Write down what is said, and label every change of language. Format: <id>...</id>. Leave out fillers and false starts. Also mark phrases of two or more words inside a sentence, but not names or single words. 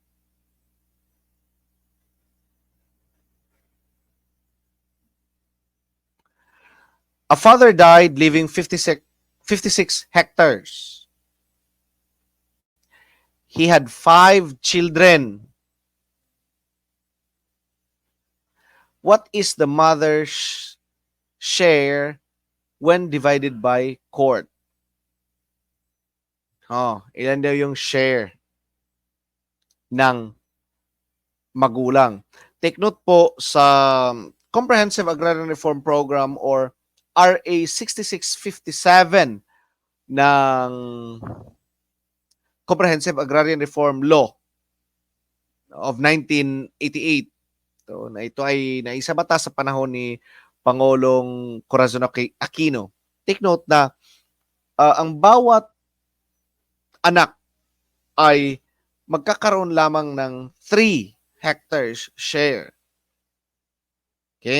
<en>A father died leaving 56 hectares. He had 5 children. What is the mother's share when divided by court?</en> <tl>Ilan daw yung share ng magulang?</tl> <en>Take note</en> <tl>po sa Comprehensive Agrarian Reform Program or RA 6657 ng Comprehensive Agrarian Reform Law of 1988. So, na ito ay naisabata sa panahon ni Pangulong Corazon Aquino.</tl> <en>Take note</en> <tl>na ang bawat anak ay magkakaroon lamang ng 3 hectares share.</tl>